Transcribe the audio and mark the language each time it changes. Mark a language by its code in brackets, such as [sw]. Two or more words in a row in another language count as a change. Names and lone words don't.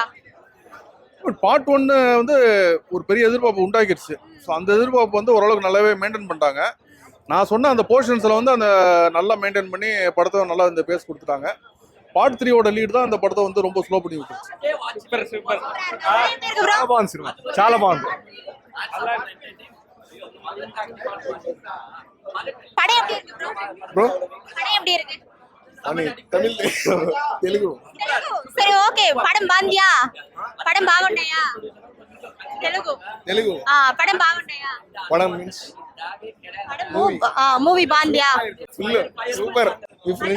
[ta] பார்ட் 1 வந்து ஒரு பெரிய எதிர்பார்ப்பு உண்டாக்கிடுச்சு. ஸோ அந்த எதிர்பார்ப்பு வந்து ஓரளவுக்கு நல்லாவே மெயின்டைன் பண்ணிட்டாங்க. நான் சொன்ன அந்த போர்ஷன்ஸில் வந்து அந்த நல்லா மெயின்டைன் பண்ணி படத்தை நல்லா இந்த பேஸ் கொடுத்துட்டாங்க. பார்ட் 3யோட லீட் தான் அந்த படத்தை வந்து ரொம்ப ஸ்லோ பண்ணி விட்டுருச்சு. [te] బాగుంది సినిమా, చాలా బాగుంది. [ta] படம் எப்படி இருக்கு ப்ரோ? [te] బ్రో [ta] படம் எப்படி இருக்கு? [te] అని తమిళ్ తెలుగు సరే ఓకే పడం బాగుందియా? పడం బాగున్నాయా? తెలుగు తెలుగు పడం బాగున్నాయా? పడం మీన్స్ మూవీ బాగుందియా? [en] full super. [te] మీ ఫ్రెండ్స్